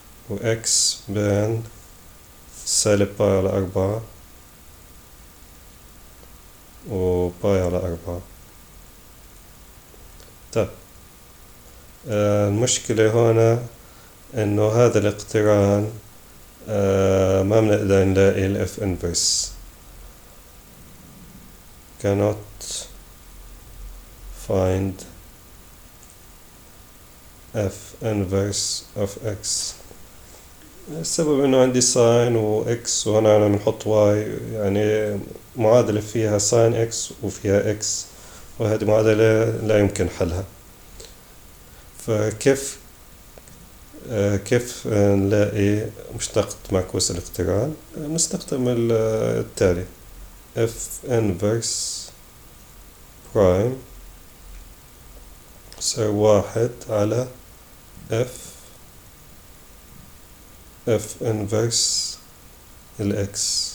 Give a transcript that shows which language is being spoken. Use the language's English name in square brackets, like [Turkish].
[Arabic] و x بين سالب باي على 4 و باي على 4. طيب المشكلة هنا إنه هذا الاقتران ما بنقدر نلاقي ال f inverse. [English] cannot find f inverse of x. [Arabic] السبب إنه عندي ساين و x وهنا أنا بنحط y، يعني معادلة فيها ساين x وفيها x، وهذه معادلة لا يمكن حلها. فكيف كيف نلاقي مشتقة معكوس الاقتران؟ نستخدم التالي f inverse prime يساوي 1 على f inverse الx.